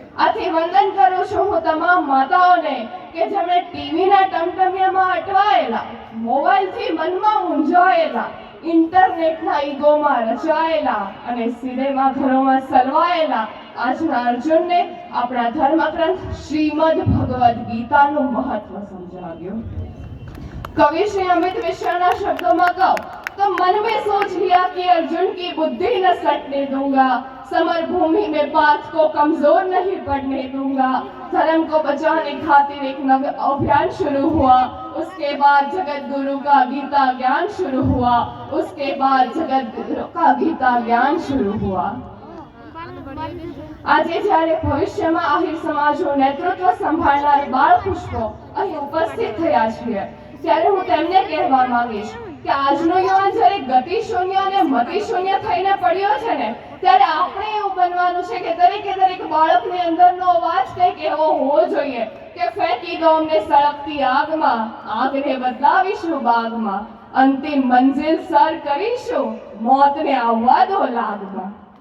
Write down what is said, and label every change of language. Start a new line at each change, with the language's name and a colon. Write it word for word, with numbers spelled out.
Gujarati: આથી વંદન કરું છું હું તમામ માતાઓને કે જેમણે ટીવીના ટમટમિયામાં અટવાયેલા, મોબાઈલથી મનમાં મૂંઝાયેલા, ઇન્ટરનેટના ઈગોમાં રચાયેલા અને સિનેમા ઘરોમાં સલવાયેલા આજના અર્જુનને આપણા ધર્મગ્રંથ શ્રીમદ ભગવદ્ ગીતાનું મહત્વ સમજાવ્યું.
Hindi: कवि श्री अमित मिश्रा ना शब्दों में कहो तो मन में सोच लिया कि अर्जुन की बुद्धि न सटने दूंगा, समर भूमि में पार्थ को कमजोर नहीं पड़ने दूंगा. धर्म को बचाने खातिर एक नव अभियान शुरू हुआ, उसके बाद जगत गुरु का गीता ज्ञान शुरू हुआ, उसके बाद जगत गुरु का गीता ज्ञान शुरू हुआ.
Gujarati: આજે જ્યારે ભવિષ્યમાં આહીર સમાજનું નેતૃત્વ સંભાળનાર બાળ પુષ્પો અહીં ઉપસ્થિત થયા છીએ, ત્યારે હું તેમને કહેવા માંગીશ કે આજનો યુવાન જ્યારે ગતિ શૂન્ય અને મતિ શૂન્ય થઈને પડ્યો છે ને, ત્યારે આપણે એવું બનવાનું છે કે દરેકે દરેક બાળકની અંદરનો અવાજ કંઈક એવો હોવો જોઈએ કે ફેંકી દો અમને સળગતી આગમાં, આગને બદલાવીશું બાગમાં, અંતિમ મંજિલ સર કરીશું, મોતને આવવા દો લાગમાં.